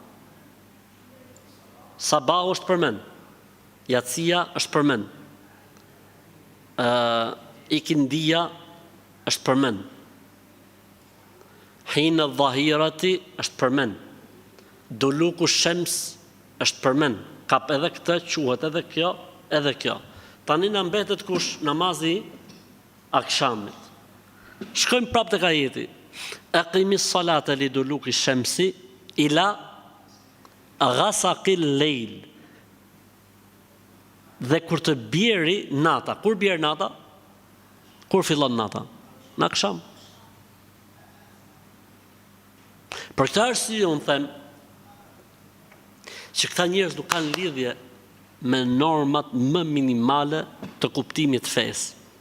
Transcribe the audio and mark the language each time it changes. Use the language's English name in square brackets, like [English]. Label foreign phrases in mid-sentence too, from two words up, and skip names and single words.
[Albanian] Sabah është përmend, Yatsia është përmend, ikindia është përmend, [Arabic] حين الظهيرة [Albanian] është përmend, [Arabic] دلوك الشمس [Albanian] është përmend, kap edhe këtë quhet edhe kjo, edhe kjo. Tani na mbetet kush? Namazi akshamit. Shkojmë prapë tek ajeti. [Arabic] أقم الصلاة لدلوك الشمس إلى غسق الليل. [Albanian] Dhe kur të bjeri nata, kur bjerë nata? Kur fillon nata? Në aksham. Për këtë arsye unë them që këta njerëz nuk kanë lidhje me normat më minimale të kuptimit fesë.